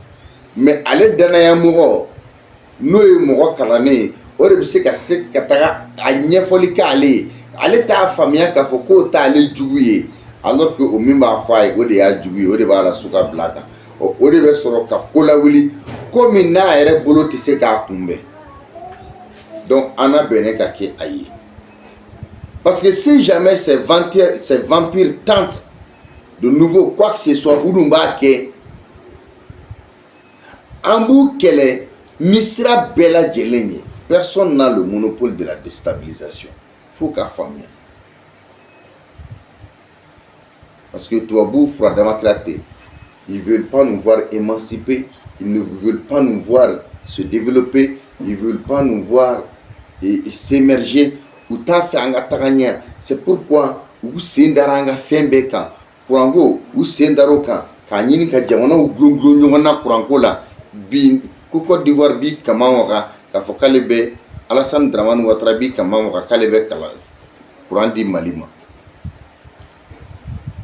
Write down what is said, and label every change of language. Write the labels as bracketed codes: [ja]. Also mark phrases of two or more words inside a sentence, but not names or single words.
[bm] Mais ale danaya mɔgɔ n'o ye mɔgɔ kalannen ye, o de bɛ se ka taga a ɲɛfɔli k'ale ye, ale t'a faamuya k'a fɔ k'o t'ale jugu ye, [fr] alors que [bm] o min b'a fɔ a ye o de y'a jugu ye, o de b'a la su ka bila a kan. O de bɛ sɔrɔ ka ko lawuli ko min n'a yɛrɛ bolo tɛ se k'a kunbɛn. Donc an na bɛnnen ka kɛ a ye. [fr] Parce que si jamais ces vampires tentent de nouveau quoi que ce soit, [bm] u dun b'a kɛ, an b'u kɛlɛ ni sira bɛɛ lajɛlen ye. [fr] Personne n'a le monopole de la déstabilisation. [bm] Faut k'a faamuya. [fr] Parce que [bm] tubabuw furadama tɛ, [fr] ils veulent pas nous voir émancipés, ils ne veulent pas nous voir se développer, ils veulent pas nous voir s'émerger. [bm] U t'a fɛ an ka taga ɲɛ. [fr] C'est pourquoi [bm] u sen dara an ka fɛn bɛɛ kan. Kuranko u sen dar'o kan k'a ɲini ka jamanaw gulon ɲɔgɔn na kuranko la. Bi ko Côte d'Ivoire bi kama waga k'a fɔ k'ale bɛ Alassane Dramane Ouattara bi kama waga k'ale bɛ kuran di Mali ma.